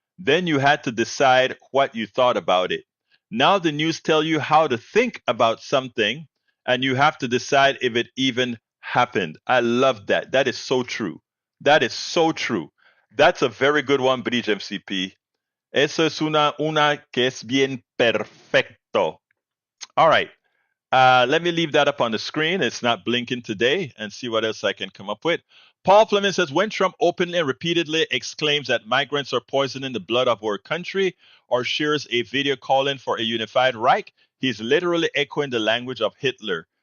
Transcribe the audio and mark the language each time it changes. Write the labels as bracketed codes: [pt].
[en] Then you had to decide what you thought about it. Now the news tell you how to think about something, and you have to decide if it even happened. I love that. That is so true. That is so true. That's a very good one, Bridge MCP. [es] Eso es una que es bien perfecto. [en] All right. Let me leave that up on the screen. It's not blinking today, and see what else I can come up with. Paul Fleming says, when Trump openly and repeatedly exclaims that migrants are poisoning the blood of our country, or shares a video calling for a unified Reich, he's literally echoing the language of Hitler.